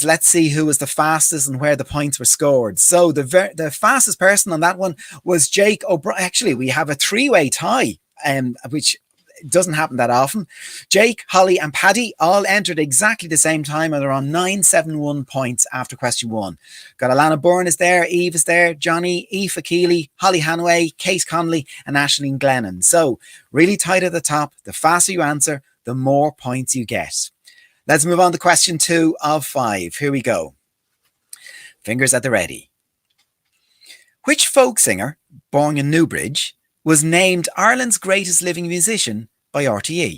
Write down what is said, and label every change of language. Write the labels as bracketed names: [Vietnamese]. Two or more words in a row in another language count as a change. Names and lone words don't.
[English] Let's see who was the fastest and where the points were scored. So the fastest person on that one was Jake O'Brien. Actually, we have a 3-way tie, which doesn't happen that often. Jake, Holly and Paddy all entered exactly the same time and they're on 971 points after question 1. Got Alana Byrne is there, Eve is there, Johnny, Aoife Keeley, Holly Hanaway, Kate Connolly and Aisling Glennon. So really tight at the top. The faster you answer, the more points you get. Let's move on to question 2 of 5. Here we go. Fingers at the ready. Which folk singer, born in Newbridge, was named Ireland's greatest living musician by RTE?